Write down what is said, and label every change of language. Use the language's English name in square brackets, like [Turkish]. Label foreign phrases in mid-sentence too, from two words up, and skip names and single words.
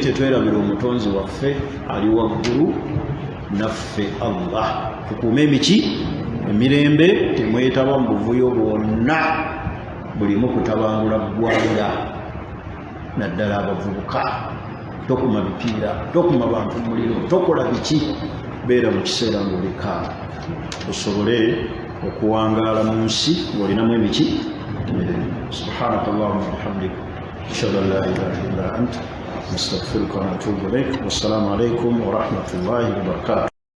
[Ganda] tetwerabira omutonzi waffe ali waggulu naffe Allah tukuume emiki emirembe temwetaba mu buvuyo bwonna bulimu kutabangula ggwanga naddala abavubuka tokuma bipiira tokuma bantu muliro tokola biki beera mu kiseera ng'olika osobole okuwangaala mu nsi ng'olinamu emiki [Arabic] سبحانك اللهم وبحمدك أشهد أن لا إله إلا أنت نستغفرك ونتوب إليك والسلام عليكم ورحمة الله وبركاته